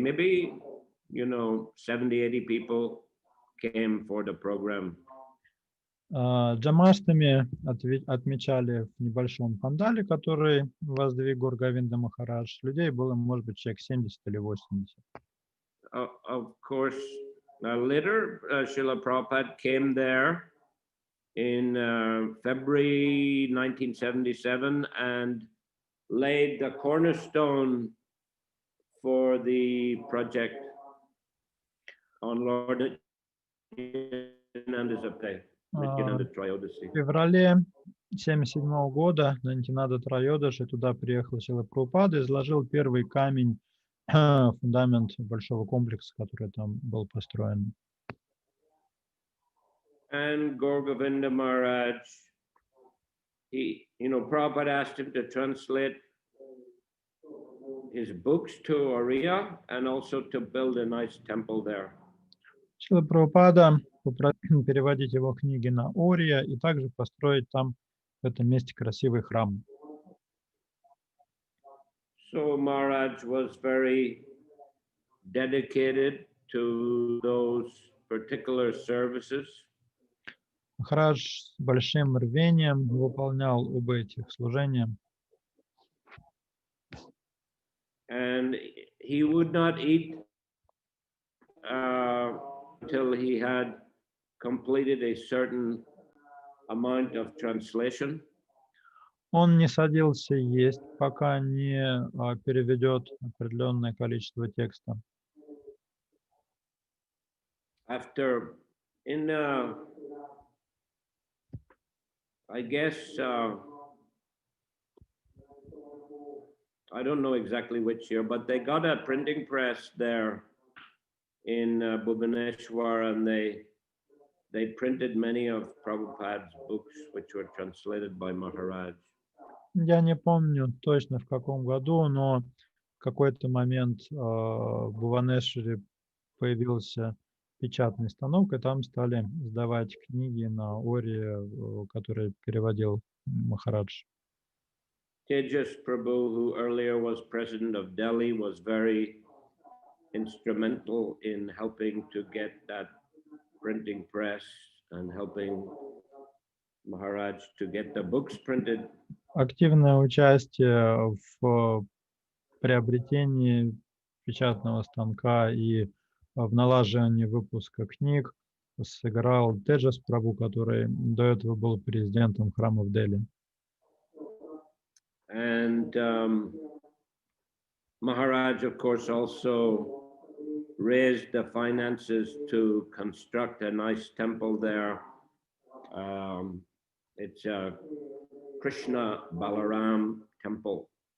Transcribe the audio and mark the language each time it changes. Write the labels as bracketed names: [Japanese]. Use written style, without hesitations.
[English] Maybe, 70, 80 people came for the program. [Russian] Джамаштами отмечали в небольшом пандале, который воздвиг Гор Говинда Махарадж. Людей было, может быть, человек 70 или 80. [English] Of course, later Srila Prabhupada came there in February 1977 and laid the cornerstone for the project on Lord Nityananda's Appeal. [Russian] В феврале 1977 года на Нитянанда Трайодаши туда приехал Шрила Прабхупада и изложил первый камень, фундамент большого комплекса, который там был построен. [English] And Gaur Govinda Maharaj, Prabhupada asked him to translate his books to Oriya and also to build a nice temple there. [Russian] Шрила Прабхупада попросил переводить его книги на Ория и также построить там, в этом месте, красивый храм. [English] So Maharaj was very dedicated to those particular services. [Russian] Махарадж с большим рвением выполнял оба этих служения. [English] And he would not eat until he had completed a certain amount of translation. [Russian] Он не садился есть, пока не переведет определенное количество текста. [English] After, I guess, I don't know exactly which year, but they got a printing press there in Bhubaneswar, and they printed many of Prabhupada's books, which were translated by Maharaj. [Russian] Я не помню точно в каком году, но в какой-то момент в Бхуванешваре появился печатный станок, и там стали сдавать книги на Ории, которые переводил Махарадж. [English] Tejas Prabhu, who earlier was president of Delhi, was very instrumental in helping to get that printing press and helping Maharaj to get the books printed. [Russian] Активное участие в приобретении печатного станка и в налаживании выпуска книг сыграл Теджас Прабху, который до этого был президентом храма в Дели. [English] And Maharaj, of course, also raised the finances to construct a nice temple there. It's a Krishna Balaram temple.